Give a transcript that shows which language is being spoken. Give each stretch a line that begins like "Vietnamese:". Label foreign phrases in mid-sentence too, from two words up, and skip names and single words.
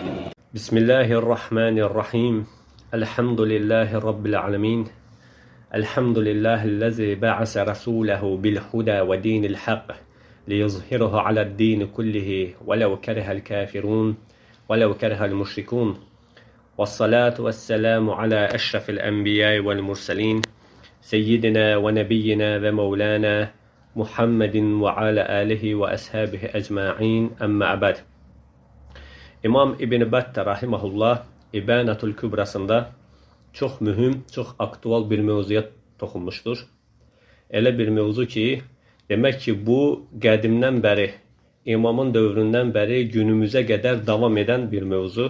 Arabic: بسم الله الرحمن الرحيم الحمد لله رب العالمين الحمد لله الذي بعث رسوله بالهدى ودين الحق ليظهره على الدين كله ولو كره الكافرون ولو كره المشركون والصلاة والسلام على أشرف الأنبياء والمرسلين سيدنا ونبينا ومولانا محمد وعلى آله وأصحابه أجمعين أما بعد.
Azerbaijani: İmam İbn Battah rahimehullah İbanetül Kübrasında çox mühüm, çox aktual bir mövzuya toxunmuşdur. Elə bir mövzu ki, demək ki, bu qədimdən bəri, imamın dövründən bəri günümüzə qədər davam edən bir mövzu.